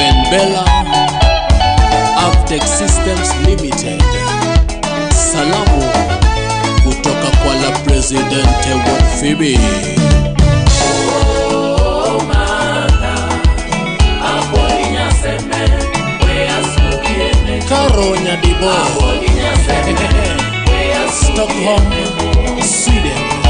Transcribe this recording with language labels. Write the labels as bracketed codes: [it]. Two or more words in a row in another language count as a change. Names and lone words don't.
[sw] Bella Avtech Systems Limited. Salamu kutoka kwa la Presidente World Phoebe. Karo Nyadibo Stockholm, Sweden.